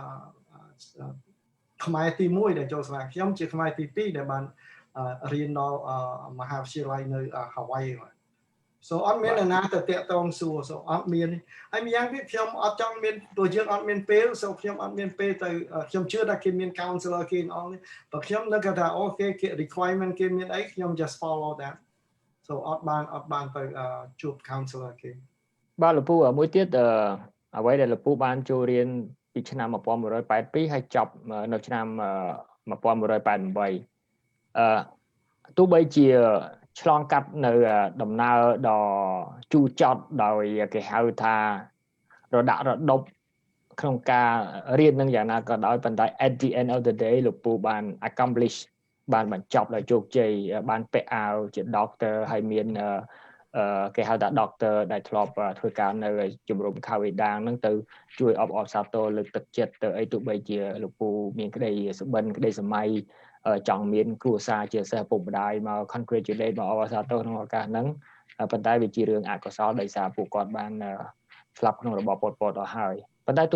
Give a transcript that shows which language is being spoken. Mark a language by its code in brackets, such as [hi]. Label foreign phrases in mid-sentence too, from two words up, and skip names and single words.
[km] ខ្មែរទី1ដែលចូលសាលាខ្ញុំជាខ្មែរទី2ដែលបានរៀនដល់មហាវិទ្យាល័យនៅ Hawaii so អត់មានអ្នកណាទៅតាក់ទងសួរ so អត់មានហើយម្យ៉ាងទៀតខ្ញុំអត់ចង់មានព្រោះយើងអត់មានពេល so ខ្ញុំអត់មានពេលទៅខ្ញុំជឿថាគេមាន counselor គេអស់នេះបើខ្ញុំនឹកថាអូគេ requirement គេមានអីខ្ញុំ [en] just follow that [km] so អត់បានទៅជួប counselor គេ បាទលោកពូមួយទៀតអ្វីដែលលោកពូបានចូលរៀនពីឆ្នាំ1982ហើយចប់នៅឆ្នាំ1988ទោះបីជាឆ្លង កាត់នៅដំណើរដ៏ជូរចត់ដោយគេហៅថារដាក់រដប់ក្នុងការរៀននឹងយ៉ាងណាក៏ដោយប៉ុន្តែ [en] at the end of the day [km] លោកពូបាន accomplish បានបញ្ចប់ដោយជោគជ័យបានពាក់អាវជា doctor ហើយមានគេហៅថា doctor ដែលធ្លាប់ធ្វើការនៅជំរំខាវេដាង ហ្នឹងទៅជួយអបអរសាទរលើកទឹកចិត្តទៅអីទោះបីជាលោកពូមានក្តីសុបិនក្តីសម័យចង់មានគ្រួសារជាសិស្សពុកម្ដាយមក congratulate មកអបអរសាទរក្នុងឱកាសហ្នឹងប៉ុន្តែវាជារឿងអកុសលដោយសារពួកគាត់បានស្លាប់ក្នុងរបបប៉ុលពតអស់ហើយប៉ុន្តែទោះ